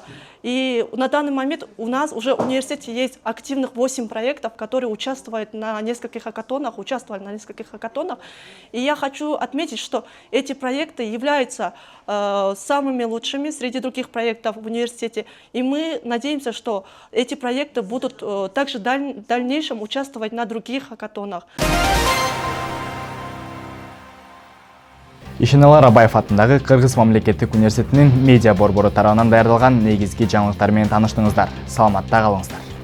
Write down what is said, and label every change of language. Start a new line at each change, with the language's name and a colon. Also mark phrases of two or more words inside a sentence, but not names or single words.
Russian: И на данный момент у нас уже в университете есть активных 8 проектов, которые участвовали на нескольких хакатонах. И я хочу отметить, что эти проекты являются самыми лучшими среди других проектов в университете. И мы надеемся, что эти проекты будут также в дальнейшем участвовать на других хакатонах.
Kyrgyz: Ишеналы Арабаев атындагы Кыргыз мамлекеттик университетинин медиа борбору тарабынан даярдалган негизги жаңылыктар менен тааныштыңыздар. Саламатта калыңыздар.